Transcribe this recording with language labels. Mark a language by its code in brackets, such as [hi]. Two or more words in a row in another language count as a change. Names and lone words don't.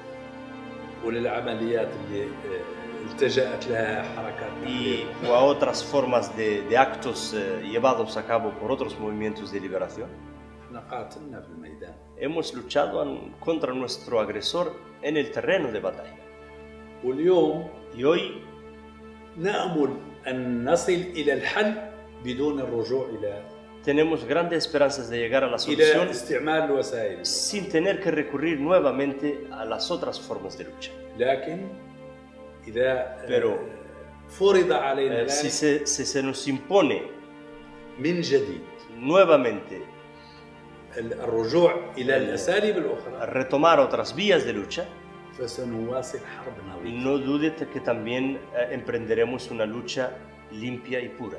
[es] Y a otras formas de actos llevados a cabo por otros movimientos de liberación. Hemos luchado contra nuestro agresor en el terreno de batalla. Y hoy [ar] نأمل أن نصل إلى الحل بدون الرجوع إلى [es] tenemos grandes esperanzas de llegar a la solución sin tener que recurrir nuevamente a las otras formas de lucha. Pero si se nos impone nuevamente retomar otras vías de lucha, no dude que también emprenderemos una lucha limpia y pura.